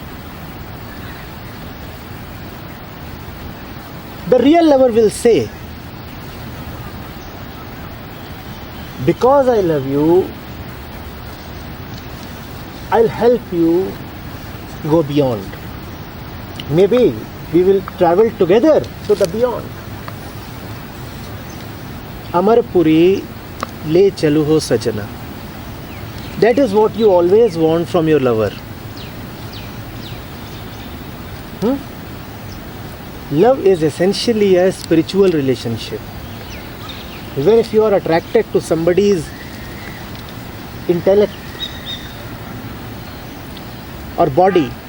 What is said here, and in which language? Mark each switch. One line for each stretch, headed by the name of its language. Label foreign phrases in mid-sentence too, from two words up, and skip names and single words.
English: The real lover will say, because I love you, I'll help you go beyond. Maybe we will travel together to the beyond.
Hindi: अमरपुरी ले चलू हो सजना.
English: That is what you always want from your lover. Love is essentially a spiritual relationship, where if you are attracted to somebody's intellect or body,